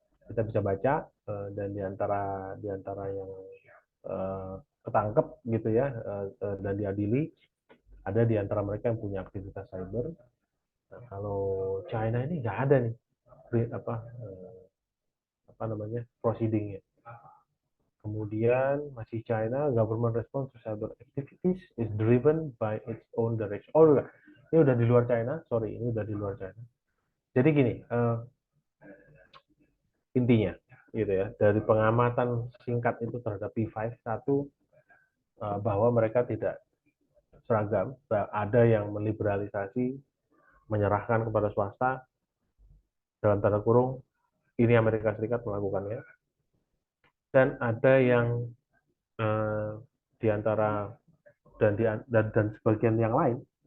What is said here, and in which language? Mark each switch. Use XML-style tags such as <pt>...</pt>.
<id>Kita bisa baca, dan diantara yang ketangkep gitu ya, dan diadili ada di antara mereka yang punya aktivitas cyber. Nah, kalau China ini nggak ada nih apa namanya proceedingnya. Kemudian masih China,</id> <en>government response to cyber activities is driven by its own direction.</en> <id>Oh enggak, ini udah di luar China, sorry, ini udah di luar China. Jadi gini, intinya gitu ya, dari pengamatan singkat itu terhadap P5, satu, bahwa mereka tidak seragam, ada yang meliberalisasi, menyerahkan kepada swasta, dalam tanda kurung, ini Amerika Serikat melakukannya, dan ada yang eh, di antara dan sebagian yang lain,</id>